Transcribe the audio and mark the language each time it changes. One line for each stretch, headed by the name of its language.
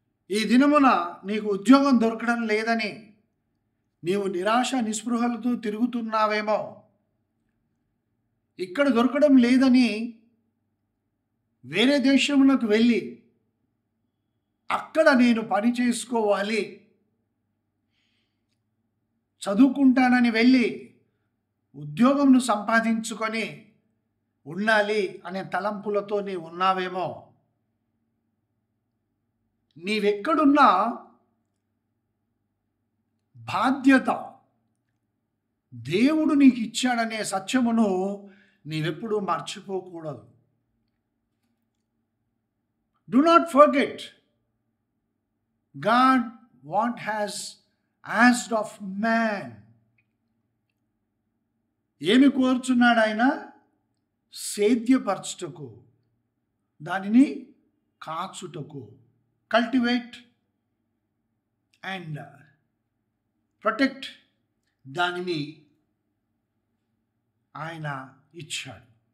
Telugu: ఈ దినమున నీకు ఉద్యోగం దొరకడం లేదని నీవు నిరాశ నిస్పృహలతో తిరుగుతున్నావేమో, ఇక్కడ దొరకడం లేదని వేరే దేశమునకు వెళ్ళి అక్కడ నేను పని చేసుకోవాలి, చదువుకుంటానని వెళ్ళి ఉద్యోగంను సంపాదించుకొని ఉండాలి అనే తలంపులతో నీవు ఉన్నావేమో. నీవెక్కడున్నా బాధ్యత దేవుడు నీకు ఇచ్చాడనే సత్యమును నీవెప్పుడూ మర్చిపోకూడదు.
English: Do not forget God what has asked of man.
Telugu: ఏమి కోరుచున్నాడు ఆయన? సేద్యపరచుటకు, దానిని కాచుటకు,
English: cultivate and protect,
Telugu: దానిని ఆయన ఇచ్చాడు.